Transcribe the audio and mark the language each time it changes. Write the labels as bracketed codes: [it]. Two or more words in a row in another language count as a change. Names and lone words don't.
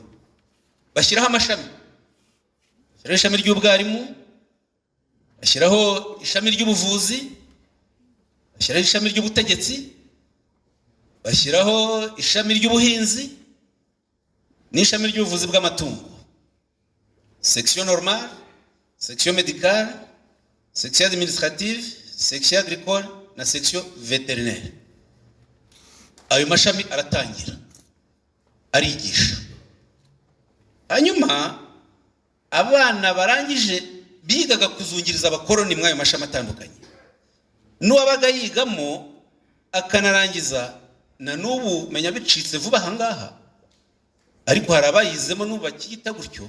[rw] Bashyiraho amashami, bashyiraho ishami ry'ubwarimu, bashyiraho ishami ry'ubuvuzi, bashyiraho ishami ry'ubutegetsi, bashyiraho ishami ry'ubuhinzi n'ishami ry'ubuvuzi bw'amatungo, [fr] section normale, section médicale, section administrative, section agricole na section vétérinaire. [rw] Ayo mashami aratangira. arigisha. Hanyuma abana barangije bigaga kuzungiriza abakoroni mwayo mashami atandukanye, n'uwabaga yigamo akanarangiza na n'ubu menya bicitse vuba ahangaha, ariko hari abayizemo n'ubu bakiyita gutyo.